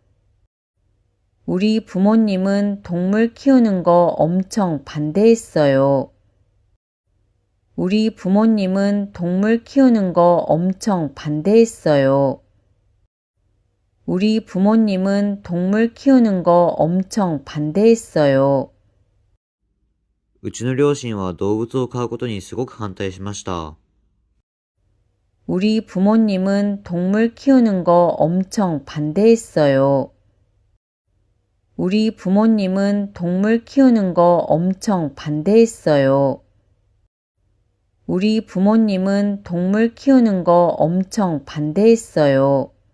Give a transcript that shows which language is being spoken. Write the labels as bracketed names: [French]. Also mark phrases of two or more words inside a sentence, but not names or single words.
[Korean] 우리 부모님은 동물 키우는 거 엄청 반대했어요. 우리 부모님은 동물 키우는 거 엄청 반대했어요. 우리 부모님은 동물 키우는 거 엄청 반대했어요. [Japanese] うちの両親は動物を飼うことにすごく反対しました。 [Korean] 우리 부모님은 동물 키우는 거 엄청 반대했어요. 우리 부모님은 동물 키우는 거 엄청 반대했어요. 우리 부모님은 동물 키우는 거 엄청 반대했어요.